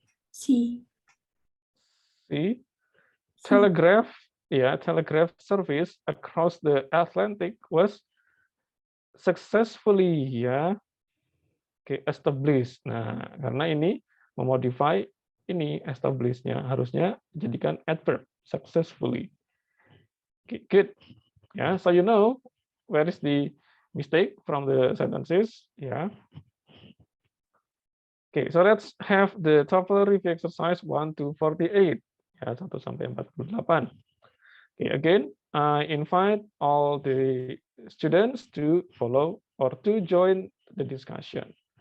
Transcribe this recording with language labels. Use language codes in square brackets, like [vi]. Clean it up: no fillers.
[en] C. C. Telegraph service across the Atlantic was successfully established. [id] Nah, karena ini memodify ini establishnya harusnya jadikan adverb successfully. [en] Okay, good. So you know where is the mistake from the sentences. Okay, so let's have the TOEFL review exercise 1 to 48. [id] 1 sampai 48. [en] Okay, again, I invite all the students to follow or to join the discussion.